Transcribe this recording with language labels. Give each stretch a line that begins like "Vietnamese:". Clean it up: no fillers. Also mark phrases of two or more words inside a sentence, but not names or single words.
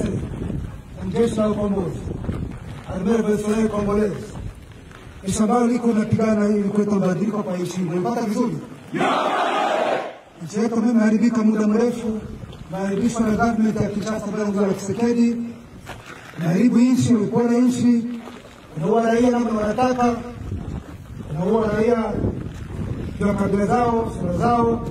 Swahili: Jeshi la ukombozi.
French: Armée révolutionnaire congolaise.
Swahili: Kisha ambao niko napigana ili kuleta mabadiliko kwa nchi. Unapata vizuri? Nchi yetu imeharibika muda mrefu, maharibisho na government ya Kinshasa bila ya Tshisekedi. Maharibu nchi, ukora nchi, unaua raia kama wanataka, unaua raia kwa kabila zao, sura zao.